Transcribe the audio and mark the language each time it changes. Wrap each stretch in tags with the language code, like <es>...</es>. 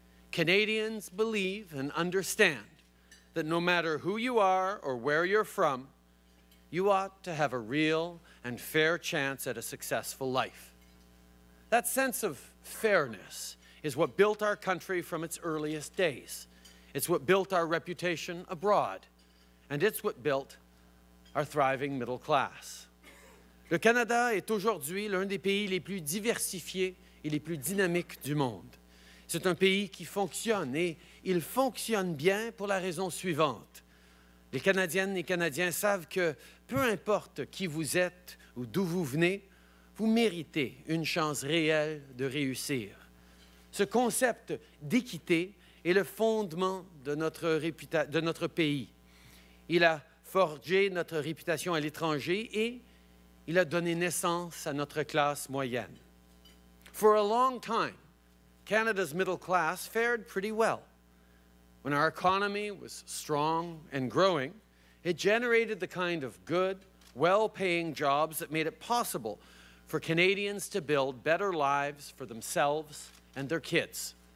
<en>Canadians believe and understand that no matter who you are or where you're from, you ought to have a real and fair chance at a successful life. That sense of fairness is what built our country from its earliest days. It's what built our reputation abroad, and it's what built our thriving middle class.</en> <fr>Le Canada est aujourd'hui l'un des pays les plus diversifiés et les plus dynamiques du monde. C'est un pays qui fonctionne, et il fonctionne bien pour la raison suivante. Les Canadiennes et Canadiens savent que peu importe qui vous êtes ou d'où vous venez, vous méritez une chance réelle de réussir. Ce concept d'équité est le fondement de notre pays. Il a forgé notre réputation à l'étranger et il a donné naissance à notre classe moyenne.</fr> <en>For a long time, Canada's middle class fared pretty well. When our economy was strong and growing, it generated the kind of good, well-paying jobs that made it possible for Canadians to build better lives for themselves and their kids.</en>